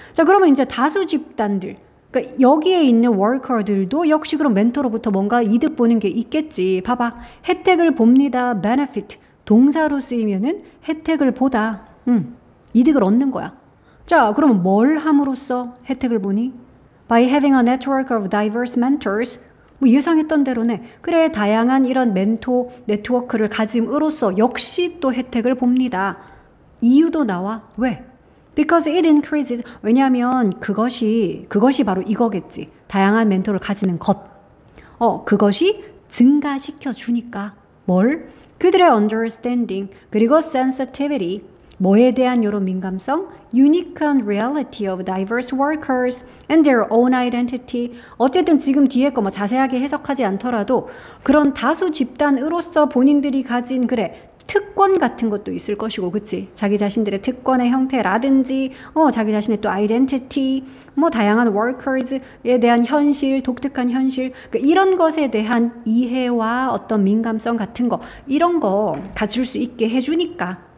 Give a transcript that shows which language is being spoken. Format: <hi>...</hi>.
<ko>자, 그러면 이제 다수 집단들, 그러니까 여기에 있는 워커들도 역시 그럼 멘토로부터 뭔가 이득 보는 게 있겠지. 봐봐. 혜택을 봅니다. benefit. 동사로 쓰이면은 혜택을 보다. 이득을 얻는 거야. 자, 그러면 뭘 함으로써 혜택을 보니?</ko> <en>By having a network of diverse mentors.</en> <ko>뭐 예상했던 대로네. 그래, 다양한 이런 멘토 네트워크를 가짐으로써 역시 또 혜택을 봅니다. 이유도 나와. 왜?</ko> <en>Because it increases.</en> <ko>왜냐하면 그것이 바로 이거겠지. 다양한 멘토를 가지는 것. 그것이 증가시켜 주니까 뭘? 그들의 understanding 그리고 sensitivity 뭐에 대한 이런 민감성?</ko> <en>unique reality of diverse workers and their own identity.</en> <ko>어쨌든 지금 뒤에 거 뭐 자세하게 해석하지 않더라도 그런 다수 집단으로서 본인들이 가진 그래 특권 같은 것도 있을 것이고, 그치? 자기 자신들의 특권의 형태라든지, 자기 자신의 또 identity, 뭐 다양한 workers에 대한 현실, 독특한 현실, 그러니까 이런 것에 대한 이해와 어떤 민감성 같은 거, 이런 거 갖출 수 있게 해주니까.</ko>